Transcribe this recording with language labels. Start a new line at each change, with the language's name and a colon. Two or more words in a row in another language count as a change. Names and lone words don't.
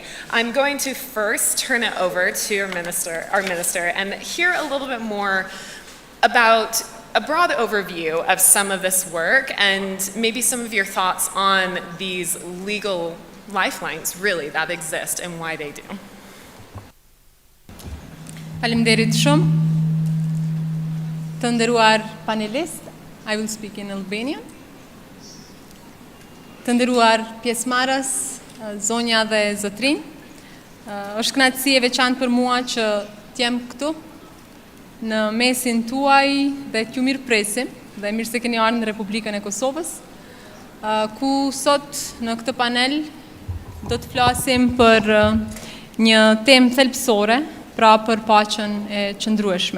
English: I'm going to first turn it over to our minister, and hear a little bit more about a broad overview of some of this work and maybe some of your thoughts on these legal lifelines really that exist and why they do.
Albanian: Faleminderit shumë. Të nderuar panelist,
English: I will speak in Albanian.
Albanian: Të nderuar pjesëmarrës, zonja dhe zotrinj, është kënaqësi e veçantë për mua që t'jem këtu në mesin tuaj dhe t'ju mirëpresim dhe mirë se keni ardhur në Republikën e Kosovës, ku sot në këtë panel do të flasim për një temë thelbësore, pra për paqen e qëndrueshme.